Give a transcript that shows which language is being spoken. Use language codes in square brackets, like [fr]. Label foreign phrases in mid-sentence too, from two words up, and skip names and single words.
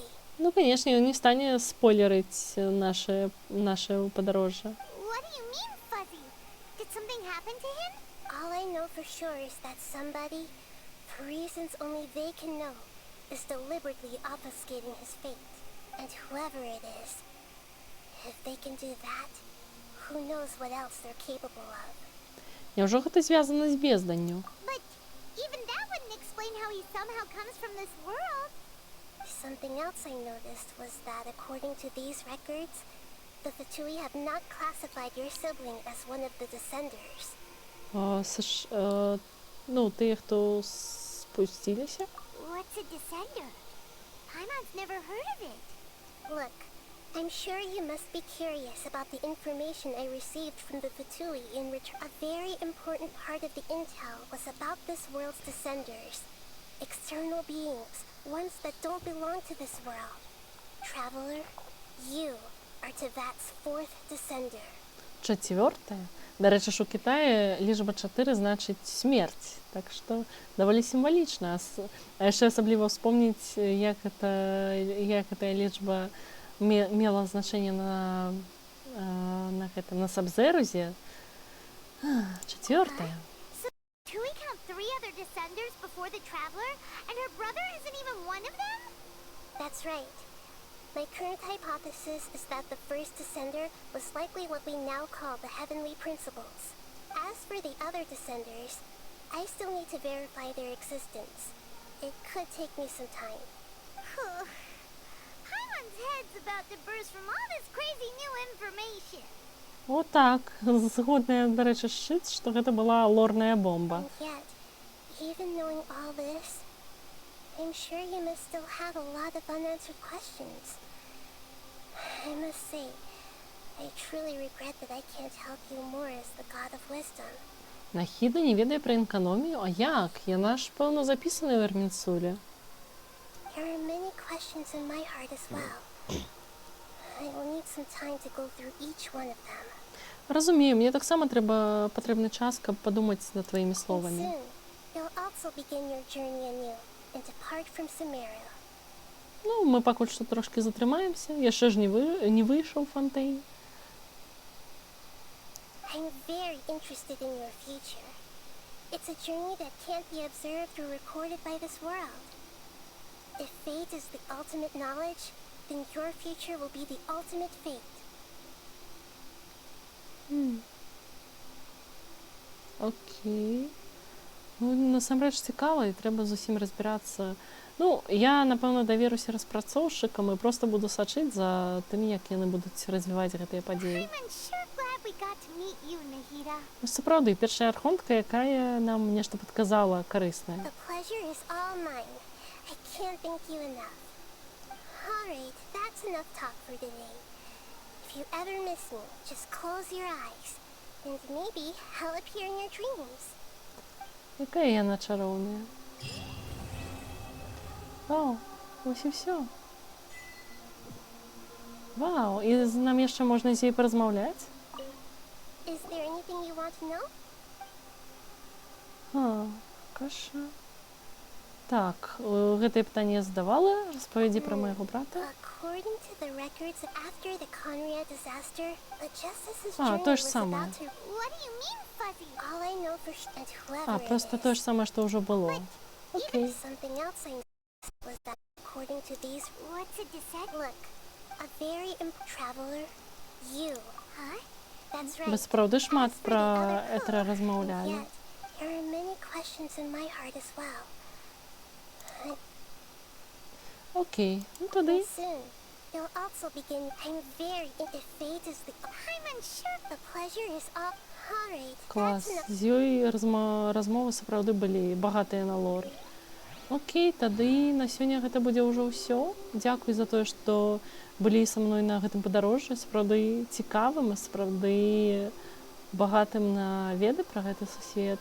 [be] Ну, конечно, ён не стане спойлерыць наше падарожжа. [en] What do you mean, fuzzy? Did something happen to him? All I know for sure is that somebody, for reasons only they can know, is deliberately obfuscating his fate. And whoever it is, if they can do that, who knows what else they're capable of. [be] Няўжо гэта звязана з безданню? [en] But even that wouldn't explain how he somehow comes from this world. Something else I noticed was that according to these records, the Fatui have not classified your sibling as one of the Descenders. [be] Ну, тыя, хто спусціліся? [en] What's a Descender? Paimon's never heard of it. Look, I'm sure you must be curious about the information I received from the Fatui in return. A very important part of the intel was about this world's Descenders. external beings, ones that don't belong to this world. Traveler, you are Tevat's fourth descender. [ru] Четвертое. [uk] До речі, що у Китаї лічба 4 значить смерть. Так що доволі символічно. А ще особливо вспомнить, як эта лічба мела значение на Сабзерузе. [ru] Четвертое. [en] So, do we count 3 other descenders before the Traveler, and her brother isn't even one of them? That's right. My current hypothesis is that the first descender was likely what we now call the Heavenly Principles. As for the other descenders, I still need to verify their existence. It could take me some time. Paimon's head's about to burst from all this crazy new information. [uk] Отак. Згодна, до речі, шит, що це була лорная бомба. [en] And yet, even knowing all this, I'm sure you must still have a lot of unanswered questions. I must say, I truly regret that I can't help you more as the God of Wisdom. [uk] Нахіда не ведає про інкономію? А як? [be] Яна ж, певно, записана в Ермінсулі. [en] There are many questions in my heart as well. I will need some time to go through each one of them. [uk] Розумію, мені так само потрібний час, щоб подумати над твоїми [en] And [uk] словами. [en] soon, you'll also begin your journey anew and depart from Sumeria. [uk] Ну, ми поки що трошки затримаємося. Я ще ж не вийшов Фонтейн. [en] I'm very interested in your future. It's a journey that can't be observed or recorded by this world. If fate is the ultimate knowledge, then your future will be the ultimate fate. [uk] Окей. Ну, насамрэч цікаво, і треба з усім розбиратися. [be] Ну, я, напевно, давіруся распрацоўшчыкам і просто буду сачыць за тым, як яны будуць развіваць гэтыя падзеі. [en] I'm sure glad we got to meet you, Nahida. [be] Ну, сапраўды, першая архонтка, якая нам нешта падказала карыснае. [en] The pleasure is all mine. I can't thank you enough. Alright, that's enough talk for today. If you ever miss me, just close your eyes. And maybe I'll appear in your dreams. [uk] Яка яна чароўная. Вау, ось і все. [be] Вау, і нам яшчэ можна з ёй паразмаўляць? [en] Is there anything you want to know? [be] Каша. Так, гэтае пытанне я задавала, распавядзі пра майго брата. [en] According to the records, after the Conria disaster, the Justice's [be] А, [en] journey [be] то ж [en] was [be] самае. [en] about to... What do you mean, Fuzzy? All I know for sure, and whoever [be] А, просто тое ж самае, што ўжо было. Окей. [en] something else I know was that according to these... What's a descent? Look, a very traveler, you. Huh? That's right. [be] Вы сапраўды шмат пра Этера размаўлялі. [en] Yet, there are many questions in my heart as well. [uk] Окей, ну тоді. [en] Soon, you'll also begin. I'm very into fate is the. I'm unsure. The pleasure is all. Alright. [be] Клас. З ёй размовы сапраўды былі багатыя на лор. Окей, тады на сёння гэта будзе ўжо ўсё. Дзякуй за тое, што былі са мной на гэтым падарожжы. Сапраўды цікавым, сапраўды багатым на веды пра гэты сусвет.